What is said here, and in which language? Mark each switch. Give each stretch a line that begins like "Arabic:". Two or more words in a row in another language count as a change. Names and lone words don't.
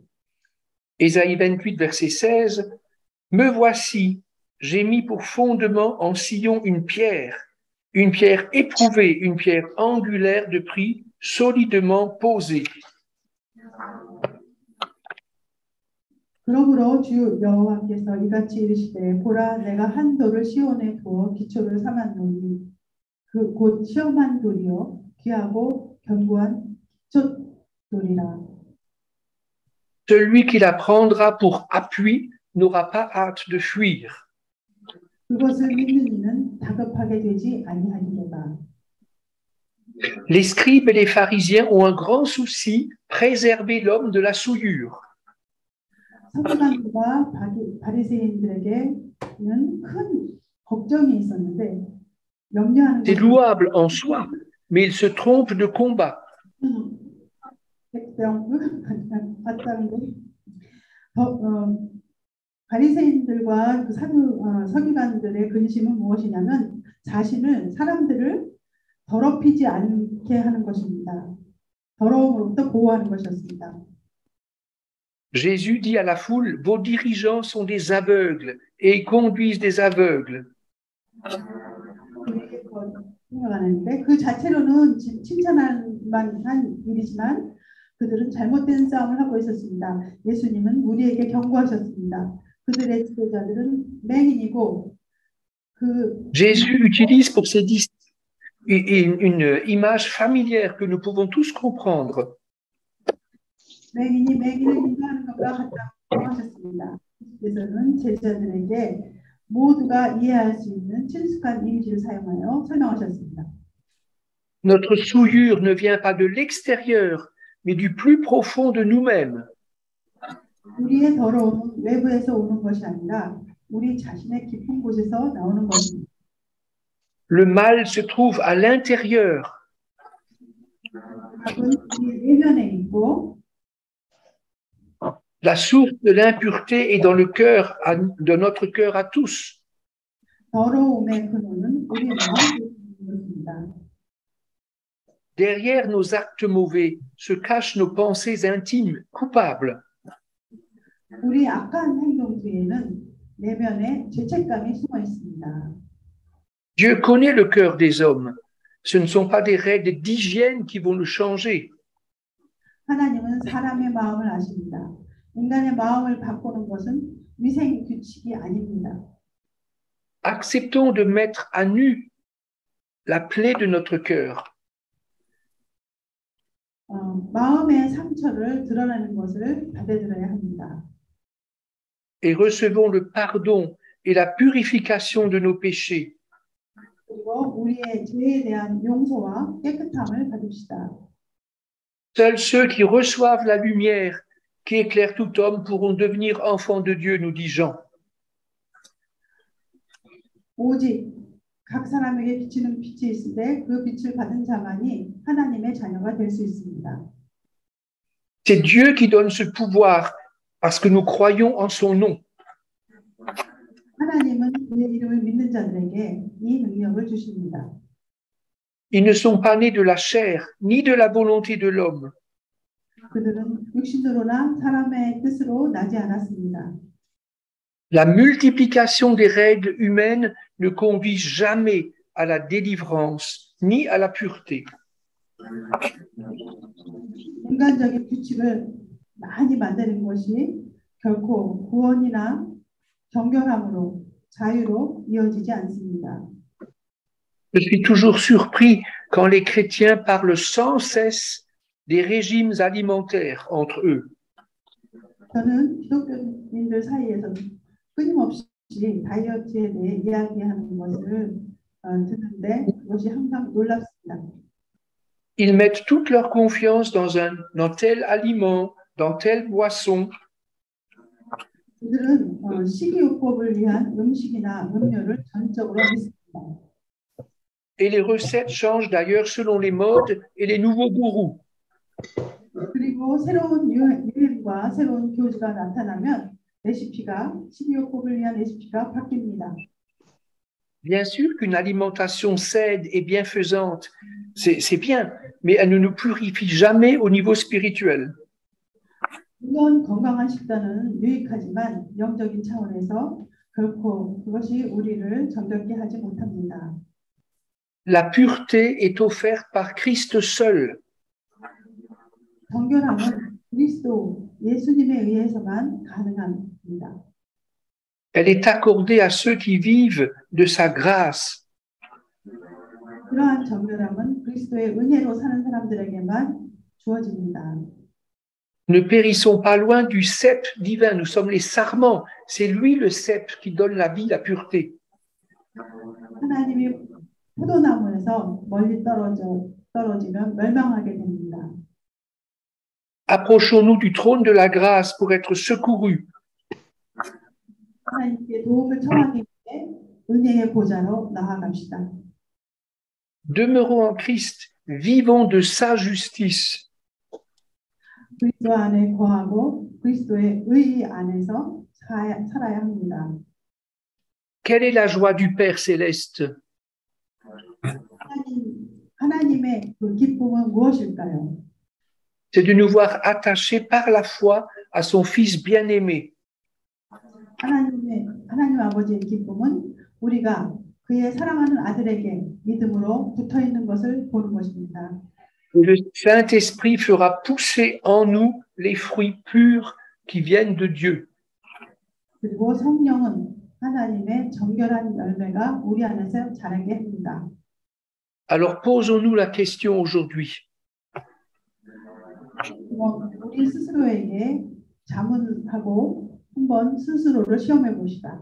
French: Ésaïe 28, verset 16, « Me voici, j'ai mis pour fondement en Sion une pierre éprouvée, une pierre angulaire de prix, solidement posée. »
Korean: 그러므로 주 여호와께서 이같이 이르시되 보라 내가 한 돌을 시온에 두어 기초를 삼았노니 그 곧 시험한 돌이요 귀하고 견고한 기초돌이라.
French: Celui qui la prendra pour appui n'aura pas hâte de fuir.
Korean: 그것을 믿는 이는 다급하게 되지 아니하리로다.
French: Les scribes et les pharisiens ont un grand souci, préserver l'homme de la souillure.
Korean: 서기관들과 바리새인들에게는 큰 걱정이 있었는데 염려하는
French: C'est louable en soi, mais ils se trompent de combat.
Korean: 바리새인들과 그 서기관들의 근심은 무엇이냐면 사람들을 더럽히지 않게 하는 것입니다. 더러움으로부터 보호하는 것이었습니다.
French: Jésus dit à la foule, vos dirigeants sont des aveugles et ils conduisent des aveugles.
Korean: 그 자체로는 칭찬할 만한 일이지만 그들은 잘못된 싸움을 하고 있었습니다. 예수님은 우리에게 경고하셨습니다. 그들의 지도자들은 맹인이고
French: Jésus utilise pour ses disciples une image familière que nous pouvons tous comprendre.
Korean: 맹인이 맹인을 인도하는 것과 같다고 하셨습니다. 그래서는 제자들에게 모두가 이해할 수 있는 친숙한 이미지를 사용하여 설명하셨습니다.
French: Notre souillure ne vient pas de l'extérieur, mais du plus profond de nous-mêmes.
Korean: 우리의 더러움은 외부에서 오는 것이 아니라 우리 자신의 깊은 곳에서 나오는 것입니다.
French: Le mal se trouve à l'intérieur.
Korean: 악은 우리 내면에 있고
French: La source de l'impureté est dans le cœur, de notre cœur à tous.
Korean: 더러움의 근원은 우리 마음에 있는 것입니다.
French: Derrière nos actes mauvais se cachent nos pensées intimes, coupables.
Korean: 우리 악한 행동 뒤에는 내면에 죄책감이 숨어 있습니다.
French: Dieu connaît le cœur des hommes. Ce ne sont pas des règles d'hygiène qui vont le changer.
Korean: 하나님은 사람의 마음을 아십니다. 인간의 마음을 바꾸는 것은 위생 규칙이 아닙니다.
French: Acceptons de mettre à nu la plaie de notre cœur.
Korean: 마음의 상처를 드러내는 것을 받아들여야 합니다.
French: Et recevons le pardon et la purification de nos péchés.
Korean: 그리고 우리의 죄에 대한 용서와 깨끗함을 받읍시다.
French: Seuls ceux qui reçoivent la lumière qui éclaire tout homme pourront devenir enfants de Dieu, nous dit Jean.
Korean: 오직 각 사람에게 비치는 빛이 있을 때 그 빛을 받은 자만이 하나님의 자녀가 될 수 있습니다.
French: C'est Dieu qui donne ce pouvoir parce que nous croyons en son nom.
Korean: 하나님은 그의 이름을 믿는 자들에게 이 능력을 주십니다.
French: Ils ne sont pas nés de la chair, ni de la volonté de l'homme.
Korean: 그들은 육신으로나 사람의 뜻으로 나지 않았습니다.
French: La multiplication des règles humaines ne conduit jamais à la délivrance, ni à la pureté.
Korean: 인간적인 규칙을 많이 만드는 것이 결코 구원이나 정결함으로 자유로 이어지지 않습니다.
French: Je suis toujours surpris quand les chrétiens parlent sans cesse des régimes alimentaires entre eux.
Korean: 저는 기독교인들 사이에서 끊임없이 다이어트에 대해 이야기하는 것을 듣는데 그것이 항상 놀랍습니다.
French: Ils mettent toute leur confiance dans tel aliment, dans telle boisson.
Korean: 그들은 식이요법을 위한 음식이나 음료를 전적으로 믿습니다.
French: Et les recettes changent d'ailleurs selon les modes et les nouveaux gourous.
Korean: 그리고 새로운 유행과 새로운 교주가 나타나면 레시피가 식이요법을 위한 레시피가 바뀝니다.
French: Bien sûr qu'une alimentation saine et bienfaisante, c'est bien, mais elle ne nous purifie jamais au niveau spirituel.
Korean: 물론 건강한 식단은 유익하지만 영적인 차원에서 결코 그것이 우리를 정결케 하지 못합니다.
French: La pureté est offerte par Christ seul.
Korean: 정결함은 그리스도 예수님에 의해서만 가능합니다.
French: Elle est accordée à ceux qui vivent de sa grâce.
Korean: 그러한 정결함은 그리스도의 은혜로 사는 사람들에게만 주어집니다.
French: Ne périssons pas loin du cep divin, nous sommes les sarments. C'est lui le cep qui donne la vie, la pureté.
Korean: 하나님이 포도나무에서 멀리 떨어지면 멸망하게 됩니다.
French: Approchons-nous du trône de la grâce pour être secourus.
Korean: 하나님께 도움을 청하기 위해 은혜의 보좌로 나아갑시다.
French: Demeurons en Christ, vivons de sa justice.
Korean: 그리스도 안에 거하고 그리스도의 의 안에서 살아야 합니다.
French: Quelle est la joie du Père céleste?
Korean: 하나님의 그 기쁨은 무엇일까요?
French: C'est de nous voir attachés par la foi à son Fils bien-aimé.
Korean: 하나님 아버지의 기쁨은 우리가 그의 사랑하는 아들에게 믿음으로 붙어 있는 것을 보는 것입니다.
French: Le Saint-Esprit fera pousser en nous les fruits purs qui viennent de Dieu.
Korean: 그리고 성령은 하나님의 정결한 열매가 우리 안에서 자라게 합니다.
French: Alors posons-nous la question aujourd'hui.
Korean: 우리 스스로에게 자문하고 한번 스스로를 시험해 봅시다.